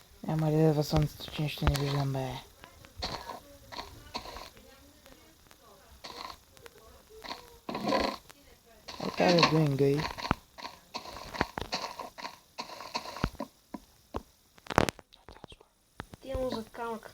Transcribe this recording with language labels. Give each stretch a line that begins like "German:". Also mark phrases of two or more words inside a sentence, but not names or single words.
Bulgarian: Няма ли да идва слънцето, че нищо не виждам, бе?
English: What are you doing, guy?
Bulgarian: Отивам за камък.